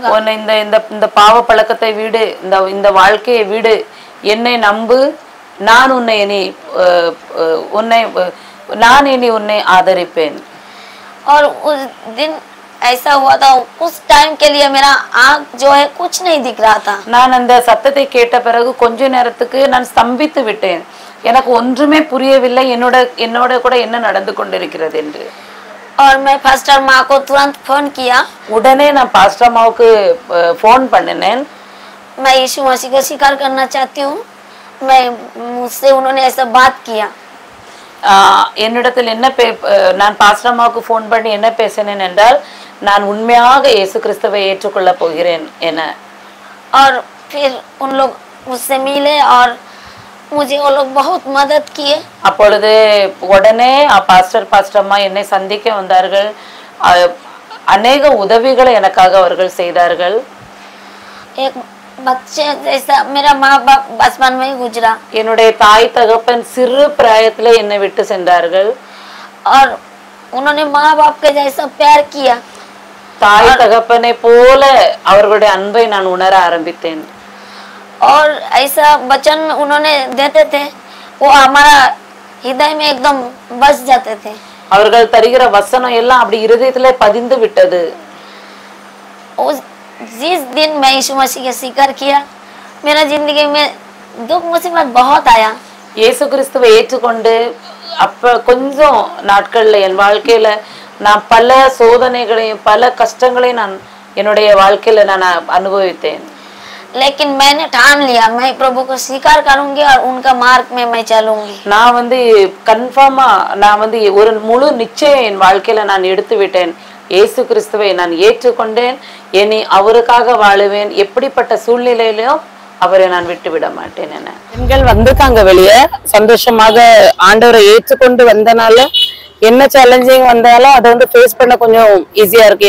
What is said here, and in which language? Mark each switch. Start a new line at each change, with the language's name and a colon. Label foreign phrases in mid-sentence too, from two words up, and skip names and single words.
Tamil: உன்னை இந்த பாவ பழக்கத்தை விடு, இந்த வாழ்க்கையை விடு, என்னை நம்பு, நான் உன்னை ஆதரிப்பேன்.
Hindi: और उस दिन ऐसा हुआ था, उस टाइम के लिए मेरा आँख जो है कुछ नहीं दिख रहा था।
Tamil: நான் அந்த சத்தத்தை கேட்ட பிறகு கொஞ்ச நேரத்துக்கு நான் ஸ்தம்பித்து விட்டேன். எனக்கு ஒன்றுமே புரியவில்லை, என்னோட கூட என்ன நடந்து கொண்டிருக்கிறது என்று.
Hindi: और मैं पास्टर माँ को तुरंत फोन किया।
Tamil: உடனே நான் பாஸ்டர் அம்மாவுக்கு फोन பண்ணினேன்.
Hindi: मैं यीशु मसीह को स्वीकार करना चाहती हूँ। मुझसे उन्होंने ऐसा बात किया।
Tamil: என்னிடத்தில் நான் பாஸ்டர் அம்மாவுக்கு फोन பண்ணி என்ன பேசினேன் என்றால், நான் உண்மையாக இயேசு கிறிஸ்துவை ஏற்றுக்கொள்ள போகிறேன் என.
Hindi: और फिर उन लोग मुझसे मिले और मुझे वो लोग बहुत मदद किए।
Tamil: அப்பொழுது உடனே பாஸ்டர் அம்மா என்னை சந்திக்க வந்தார்கள். अनेक உதவிகளை எனக்காக அவர்கள் செய்தார்கள்.
Hindi: एक बच्चे जैसा मेरा माँ बाप बचपन में ही गुजरा।
Tamil: என்னுடைய தாய் தகப்பன் சிறு பிராயத்திலே என்னை விட்டு சென்றார்கள்.
Hindi: और उन्होंने माँ बाप के जैसा प्यार किया।
Tamil: தாய் தகப்பனை போல அவர்களுடைய அன்பை நான் உணர ஆரம்பித்தேன்.
Hindi: और ऐसा वचन उन्होंने देते थे, वो हमारा हृदय में एकदम बस जाते थे।
Tamil: அவர்கள் தருகிற வசனம் எல்லாம் அப்படி இருதயத்திலே பதிந்து விட்டது.
Hindi: जिस दिन मैं यीशु मसीह के स्वीकार किया, मेरा जिंदगी में दुख मुसीबत बहुत आया।
Tamil: இயேசு கிறிஸ்துவை ஏற்றுக்கொண்டு அப்ப கொஞ்சம் நாட்கள்ல என் வாழ்க்கையில நான் பல சோதனைகளையும் பல கஷ்டங்களையும் நான் என்னுடைய வாழ்க்கையில நான் அனுபவித்தேன்.
Hindi: लेकिन मैंने ठान लिया, मैं प्रभु को स्वीकार करूंगी और उनका मार्ग में मैं चलूंगी।
Tamil: நான் வந்து கன்ஃபார்மா நான் வந்து ஒரு முழு நிச்சயம் என் வாழ்க்கையில நான் எடுத்து விட்டேன். இயேசு கிறிஸ்துவை நான் ஏற்றுக்கொண்டேன், இனி அவருக்காக வாழுவேன், எப்படிப்பட்ட சூழ்நிலையிலும் அவரை நான் விட்டு விட மாட்டேன் என. பெண்கள் வந்திருக்காங்க வெளியே, சந்தோஷமாக ஆண்டவரை ஏற்றுக்கொண்டு வந்தனால என்ன சேலஞ்சிங் வந்தாலும் அதை வந்து ஃபேஸ் பண்ண கொஞ்சம் ஈஸியா இருக்கு.